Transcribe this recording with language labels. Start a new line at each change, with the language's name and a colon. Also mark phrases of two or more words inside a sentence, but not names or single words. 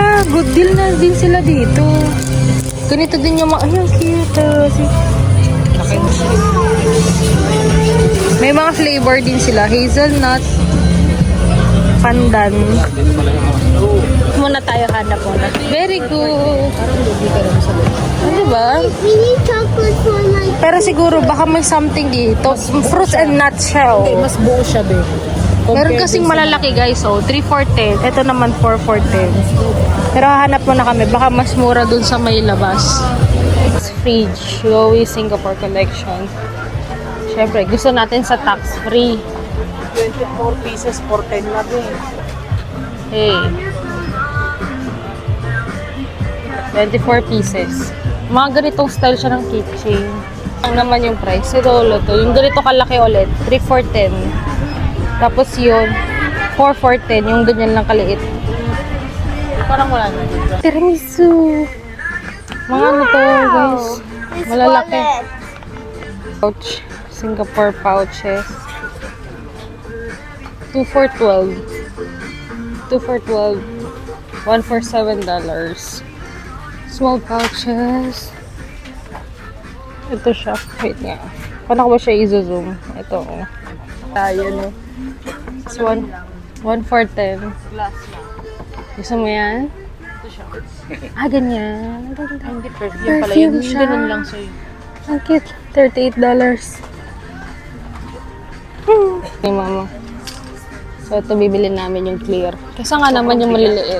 English: Good deal
Filipino: na din sila dito. Ganito din yung mga, ayun, cute. May mga flavor din sila. Hazelnut, pandan. Muna tayo hanap muna.
English: Very good.
Filipino: Parang lugi ka rin sa loob. Diba?
English: We need chocolate for like
Filipino: Pero siguro baka may something dito.
English: Fruits and nuts siya oh.
Filipino: Okay, mas buo siya, be. Meron kasing malalaki guys, oh, 3 for 10. Ito naman 4 for 10. Pero hahanap muna kami, baka mas mura dun sa may labas. Fridge, Joey Singapore Collection. Siyempre, gusto natin sa tax-free.
English: 24 pieces for 10 na, be. Hey. 24 pieces.
Filipino: Mga ganitong style siya ng keychain. Ang naman yung price. Si Rolo to. Yung ganito kalaki ulit, 3 for 10. Tapos yun, 4 for 10. Yung ganyan lang kaliit. Parang wala na. Tiramisu. Mga ano to, guys. Malalaki. Pouch.
English: Singapore pouches. 2 for 12. 2 for 12. 1 for $7. Small pouches.
Filipino: Ito siya. Wait nga. Paano ko ba siya i-zoom? Ito. Oh. Tayo,
English: no? This one. 1 for 10.
Filipino: Glass lang. Gusto mo yan? Ito siya. Ah, ganyan. Hindi, yun pala yun. Perfume siya. Ganun lang sa'yo. Ang cute. $38.
English: Hey, mama.
Filipino: So, ito bibili namin yung clear. Kasi nga naman yung maliliit.